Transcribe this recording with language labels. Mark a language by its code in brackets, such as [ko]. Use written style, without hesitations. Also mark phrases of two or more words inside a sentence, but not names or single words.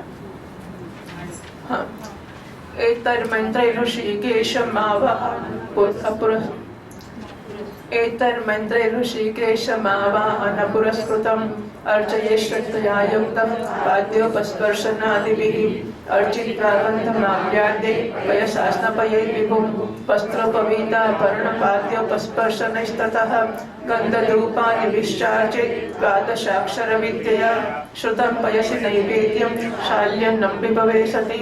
[gu] હા. [sa] એતર્મંત્રૈ ઋષિકેશમાવાહન પુરસ્કૃતમ અર્ચયે શ્રદ્ધયા યુક્તમ પાદ્યોપસ્પર્શનાદિભિઃ अर्चित्वा गन्धमाव्यादे पयसास्नपयै विभुं वस्त्रोपवीताभरणपाद्योपस्पर्शनैस्ततः गन्धधूपानि विश्चार्चे द्वादशाक्षरविद्यया श्रुतं पयसि नैवेद्यं शाल्यन्नं विभवे सति